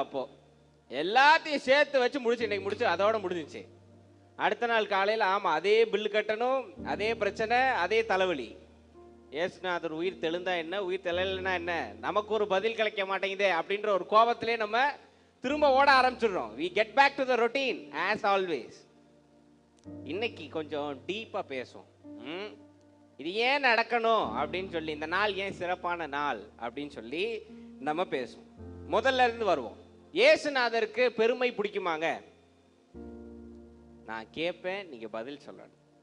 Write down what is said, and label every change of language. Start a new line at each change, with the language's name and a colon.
Tamil: அப்போ எல்லாத்தையும் சேர்த்து வச்சு முடிச்சு இன்னைக்கு முடிச்சு அதோட முடிஞ்சிச்சு. அடுத்த நாள் காலையில் ஆமா அதே பில்லு கட்டணும், அதே பிரச்சனை, அதே தலைவலி. ஏசுநாதர் உயிர் தெழுந்தா என்ன, உயிர் தெழலைன்னா என்ன, நமக்கு ஒரு பதில் கிடைக்க மாட்டேங்குதே அப்படின்ற ஒரு கோபத்திலே நம்ம திரும்ப ஓட ஆரம்பிச்சிடுறோம்.
English: we get back to the routine as always.
Tamil: இன்னைக்கு கொஞ்சம் டீப்பா பேசும். இது ஏன் நடக்கணும் அப்படின்னு சொல்லி, இந்த நாள் ஏன் சிறப்பான நாள் அப்படின்னு சொல்லி நம்ம பேசுவோம். முதல்ல இருந்து வருவோம். இயேசுநாதருக்கு பெருமை பிடிக்குமாங்க? நான் கேட்பேன், நீங்க பதில் சொல்லணும்.